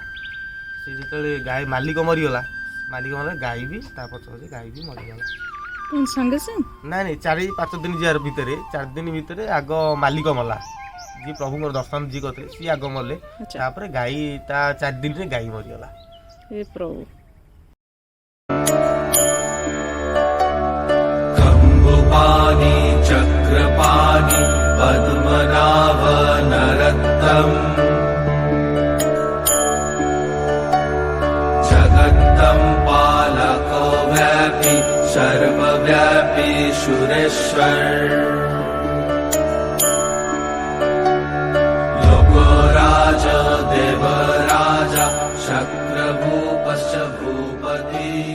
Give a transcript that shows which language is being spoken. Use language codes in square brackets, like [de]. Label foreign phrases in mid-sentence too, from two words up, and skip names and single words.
[or] ସେ ଯେତେବେଳେ ଗାଈ ମାଲିକ ମରିଗଲା, ଗାଈ ବି ତା ପଛରେ ଗାଈ ବି ମରିଗଲା। ସାଙ୍ଗେ ସାଙ୍ଗେ ନାଇଁ 4-5 ଦିନ ଯିବାର ଭିତରେ 4 ଦିନ ଭିତରେ ଆଗ ମାଲିକ ମଲା, ଯିଏ ପ୍ରଭୁଙ୍କର ଦର୍ଶନ ଯିଏ କରିଥିଲେ ସିଏ ଆଗ ମଲେ। ତାପରେ ଗାଈ ତା 4 ଦିନରେ ଗାଈ ମରିଗଲା। [sa] हे प्रभु खम्बुपाणि चक्रपाणि पद्मनाभ नरत्तम् जगत्तं पालको व्यापी सर्वव्यापी सुरेश्वर लोकराज देवराजा शक्रभूपश्च भूपति।